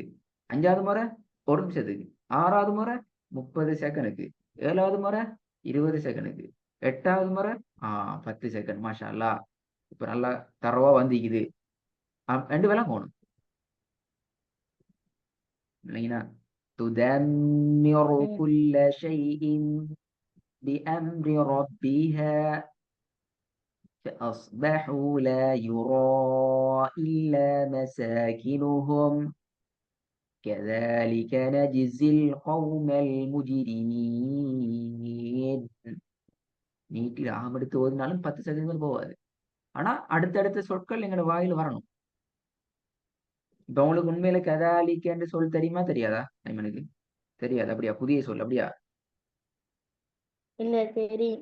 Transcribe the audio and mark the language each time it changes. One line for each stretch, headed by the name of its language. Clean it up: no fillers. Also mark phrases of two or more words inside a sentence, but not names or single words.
Tamil: 5ஆவது முறை 1 நிமிஷத்துக்கு. 6ஆவது முறை 30 செகண்டுக்கு. 7ஆவது முறை 20 செகண்டுக்கு. 8ஆவது முறை 10 செகண்ட்.
Arabic: ما شاء الله.
Tamil: இப்ப நல்லா தரவா வந்திக்குது. 2 வேளை போகணும். இல்லைங்களா?
Arabic: تدمر كل شيء بأمر ربها فأصبحوا لا يرى إلا مساكنهم كذلك نجزي القوم المجرمين.
Tamil: நீட்டில் ஆமெடுத்து ஓதினாலும் 10 செகண்ட்கள் போகாது. ஆனா அடுத்தடுத்த சொற்கள் எங்களோட வாயில வரணும். இப்ப உங்களுக்கு உண்மையில கதாலிக்கு என்று சொல் தெரியுமா தெரியாதா? எனக்கு தெரியாது. அப்படியா? புதிய சொல் அப்படியா? இல்ல தெரியும்